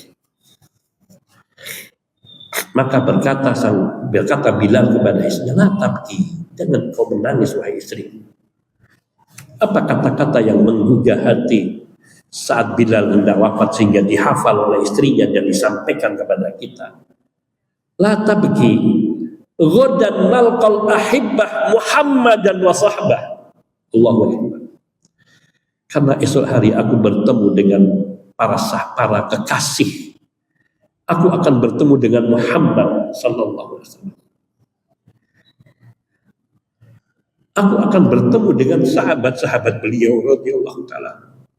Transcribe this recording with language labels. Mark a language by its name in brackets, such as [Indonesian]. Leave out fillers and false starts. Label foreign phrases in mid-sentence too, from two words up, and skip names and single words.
[Indonesian] Maka berkata Bilal kepada istrinya, [Arabic] لا تبكي, [Indonesian] jangan kau menangis wahai istri. Apa kata-kata yang menggugah hati saat Bilal hendak wafat sehingga dihafal oleh istrinya dan disampaikan kepada kita? [Arabic] لا تبكي غدا نلقى الأحبة محمدا وصحبه. الله أكبر. [Indonesian] Karena esok hari aku bertemu dengan para kekasih. Aku akan bertemu dengan Muhammad [Arabic] صلى الله عليه وسلم. [Indonesian] Aku akan bertemu dengan sahabat-sahabat beliau [Arabic] رضي الله تعالى.